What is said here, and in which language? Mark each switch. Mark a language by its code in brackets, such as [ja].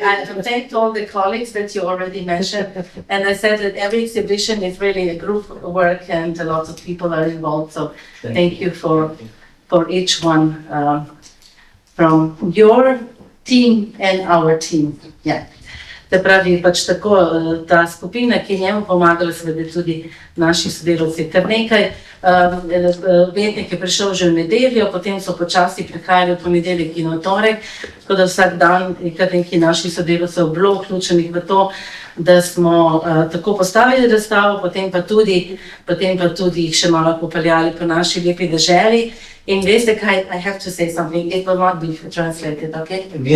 [en] I thanked all the colleagues that you already mentioned. And I said that every exhibition is really a group work and a lot of people are involved. So thank you for each one from your team and our team. Yeah. [sl] Se pravi, pač tako, ta skupina, ki je njemu pomagala, seveda tudi naši sodelavci. Kar nekaj vednik je prišel že v nedeljo, potem so počasi prihajali v ponedeljek in v torek, tako da vsak dan je kar nekaj naših sodelavcev bilo vključenih v to, da smo tako postavili razstavo, potem pa tudi jih še malo popeljali po naši lepi deželi. In veste kaj, [en] I have to say something, it will not be translated, okay?